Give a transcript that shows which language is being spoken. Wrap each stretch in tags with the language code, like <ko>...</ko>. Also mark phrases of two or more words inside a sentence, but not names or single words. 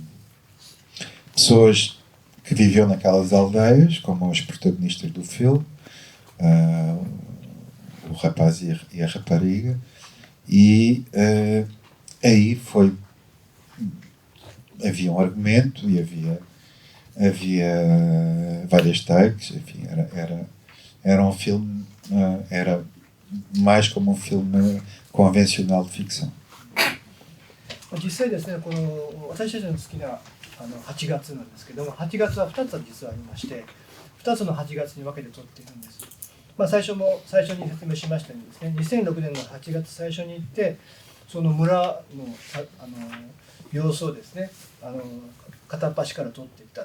<pt>pessoas que viviam naquelas aldeias, como os protagonistas do filme, o rapaz e a rapariga, e aí havia um argumento e havia várias takes, enfim, era um filme, era mais como um filme convencional de ficção.</pt> <ja>実際ですね、この私たちの好きな8月なんですけども、8月は2つ実はありまして、2つの8月に分けて撮っているんです。最初に説明しましたようにですね、2006年の8月最初に行って、その村の様子をですね、片っ端から撮っていったと。</ja>